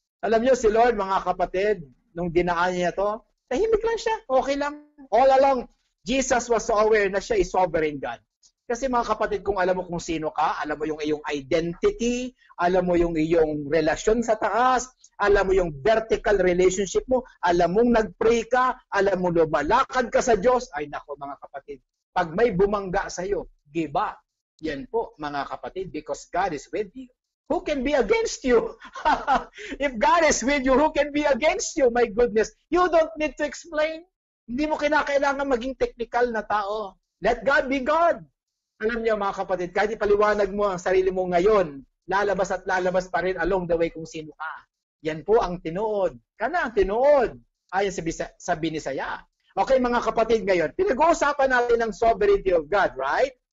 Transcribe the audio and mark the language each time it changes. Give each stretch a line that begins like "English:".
Filipino: Alam niyo si Lord, mga kapatid, nung dinaan niya to, tahimik lang siya. Okay lang.
English: All along, Jesus was so aware na siya is sovereign God.
Filipino: Kasi mga kapatid, kung alam mo kung sino ka, alam mo yung iyong identity, alam mo yung iyong relasyon sa taas, alam mo yung vertical relationship mo, alam mong nag-pray ka, alam mo lumalakad ka sa Diyos, ay nako mga kapatid, pag may bumangga sa iyo,
English: give up.
Filipino: Yan po mga kapatid,
English: because God is with you. Who can be against you? If God is with you, who can be against you? My goodness. You don't need to explain.
Filipino: Hindi mo kinakailangan maging technical na tao.
English: Let God be God.
Filipino: Alam niyo mga kapatid, kahit ipaliwanag mo ang sarili mo ngayon, lalabas at lalabas pa rin along the way kung sino ka. Yan po ang tinuod.
Cebuano: Kana ang tinuod.
Filipino: Ayon sa Binisaya. Okay mga kapatid, ngayon, pinag-uusapan natin ang sovereignty of God, right?